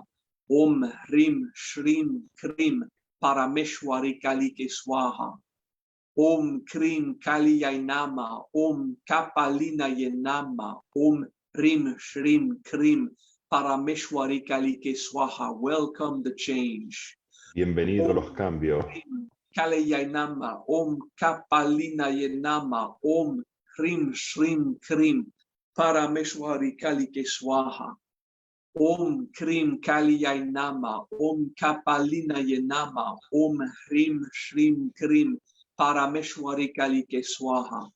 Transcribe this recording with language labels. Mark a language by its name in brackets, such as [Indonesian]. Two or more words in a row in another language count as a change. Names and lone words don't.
[Sanskrit] Om Hrim Shrim Krim Parameshwari Kalike Swaha. Om Krim Kaliyai Nama. Om Kapalina Yenama. Om Hrim Shrim Krim Parameshwari Kalike Swaha. [English] Welcome the change. [Spanish] Bienvenido a los cambios. [Sanskrit] Kaliyai Nama. Om Kapalina Yenama. Om Hrim Shrim Krim Parameshwari Kalike Swaha. Om Krim Kaliyai Nama. Om Kapalina Yenama. Om Hrim Shrim Krim Parameshwari Kalike Swaha.